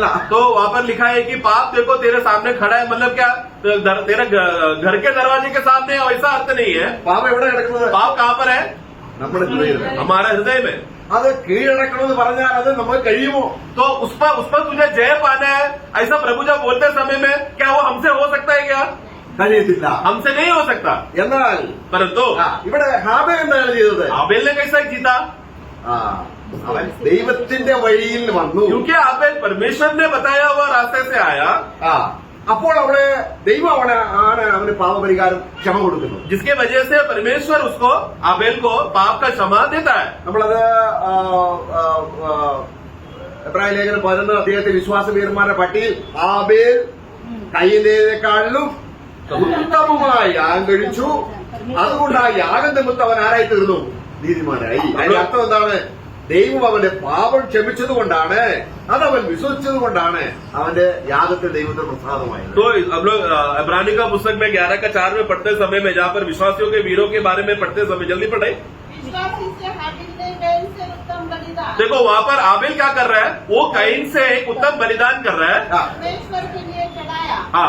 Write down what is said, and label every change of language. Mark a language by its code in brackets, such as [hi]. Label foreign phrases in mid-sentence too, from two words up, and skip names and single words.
[hi] तो वहाँ पर लिखा है कि पाप देखो तेरे सामने खड़ा है, मतलब क्या? तेरे घर के दरवाजे के सामने, वैसा अर्थ नहीं है. [ml] പാപം എവിടെ കിടക്കുന്നത്? [hi] पाप कहाँ पर है? [ml] നമ്മുടെ ഹൃദയത്തിൽ. [hi] हमारे हृदय में. [ml] അത് കീഴടക്കണമെന്ന് പറഞ്ഞാൽ അത് നമുക്ക് കഴിയുമോ? [hi] तो उस पर तुझे जय पाना है, ऐसा प्रभु जब बोलते समय में क्या वो हमसे हो सकता है क्या? [ml] കഴിയത്തില്ല. [hi] हमसे नहीं हो सकता. [ml] എന്നാൽ [hi] परंतु [ml] ഇവിടെ ഹാബേൽ എന്താണ് ചെയ്തത്? [hi] आबेल ने कैसा जीता? [ml] അവൻ ദൈവത്തിന്റെ വഴിയിൽ വന്നു. [hi] क्योंकि आबेल परमेश्वर ने बताया हुआ रास्ते से आया. [ml] അപ്പോൾ അവിടെ ദൈവം അവന് പാപപരിഹാരം ക്ഷമ കൊടുക്കുന്നു. [hi] जिसके वजह से परमेश्वर उसको, आबेल को पाप का क्षमा देता है. [ml] നമ്മളത് എബ്രായ ലേഖനം 11 അദ്ദേഹത്തെ വിശ്വാസവീരന്മാരുടെ പട്ടിയിൽ ആബേൽ കയ്യിലേക്കാളിലും ഉത്തമമായി യാഗം കഴിച്ചു, അതുകൊണ്ട് ആ യാഗം നിമിത്തം അവൻ ആരായി തീർന്നു? നീതിമാനായി. അതിന്റെ അർത്ഥം എന്താണ്? ദൈവം അവന്റെ പാപം ക്ഷമിച്ചതുകൊണ്ടാണ്, അതവൻ വിശ്വസിച്ചതുകൊണ്ടാണ് അവന്റെ യാഗത്തിൽ ദൈവത്തിന് പ്രസാദമായത്. [hi] तो हम लोग इब्रानी का पुस्तक में 11 का 4 में पढ़ते समय में, जहाँ पर विश्वासियों के वीरों के बारे में पढ़ते समय, जल्दी पढ़े। विश्वासी से हाबिल ने कैन से उत्तम बलिदान, देखो वहाँ पर आबेल क्या कर रहा है, वो कैन से एक उत्तम बलिदान कर रहा है। हाँ, परमेश्वर के लिए चढ़ाया हाँ,